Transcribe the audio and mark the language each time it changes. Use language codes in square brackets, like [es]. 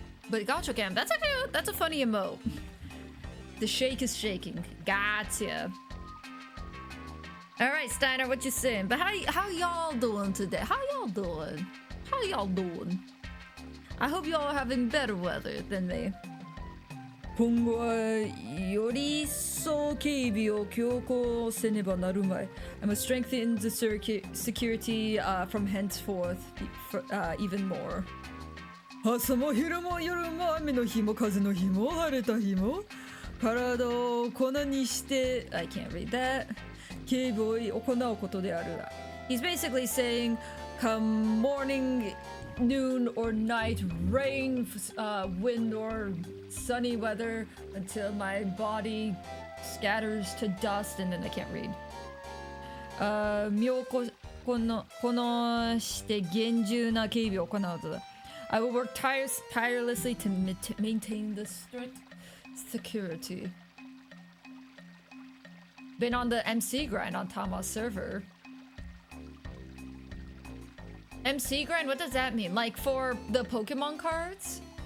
[en] But Gacho Cam, that's a funny emote. The shake is shaking. Gotcha. All right, Steiner, what you saying? But how y'all doing today? How y'all doing? How y'all doing? I hope y'all are having better weather than me. [ja] 今後はより一層警備を強行せねばなるまい。 [en] I must strengthen the security from henceforth even more. [ja] 朝も昼も夜も雨の日も風の日も晴れた日も体を粉にして [en] I can't read that. [ja] 警備を行うことである。 [en] He's basically saying, come morning, noon, or night, rain, wind, or sunny weather, until my body scatters to dust, and then I can't read. [ja] 身をこのして厳重な警備を行うとだ。 [en] I will work tirelessly to maintain the strict security. Been on the MC grind on Tama's server. MC grind, what does that mean? Like for the Pokemon cards?